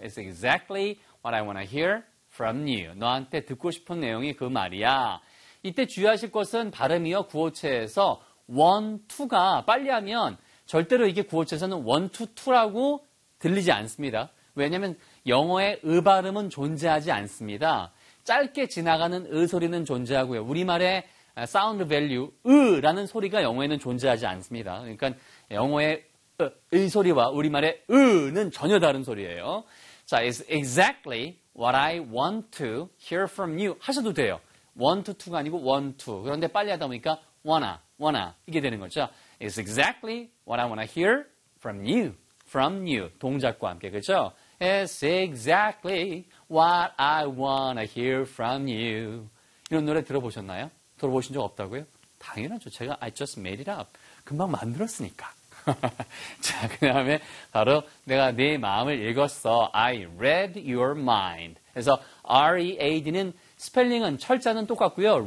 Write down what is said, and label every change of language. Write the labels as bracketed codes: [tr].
[en] It's exactly what I want to hear from you. [ko] 너한테 듣고 싶은 내용이 그 말이야. 이때 주의하실 것은 발음이요. 구어체에서 one, two가 빨리하면 절대로 이게 구어체에서는 one, two, two라고 들리지 않습니다. 왜냐하면 영어의 의 발음은 존재하지 않습니다. 짧게 지나가는 의 소리는 존재하고요. 우리말의 사운드 밸류, 의라는 소리가 영어에는 존재하지 않습니다. 그러니까 영어의 의 소리와 우리말의 의는 전혀 다른 소리예요. 자, [en] it's exactly what I want to hear from you [ko] 하셔도 돼요. want to가 아니고 want to. 그런데 빨리 하다 보니까 wanna 이게 되는 거죠. [en] It's exactly what I wanna hear from you. [ko] From you. 동작과 함께. 그렇죠? [en] It's exactly what I wanna hear from you. [ko] 이런 노래 들어보셨나요? 들어보신 적 없다고요? 당연하죠. 제가 [en] I just made it up. [ko] 금방 만들었으니까. 자, 그 다음에 바로 내가 네 마음을 읽었어. [en] I read your mind. [ko] 그래서 READ는 스펠링은 철자는 똑같고요.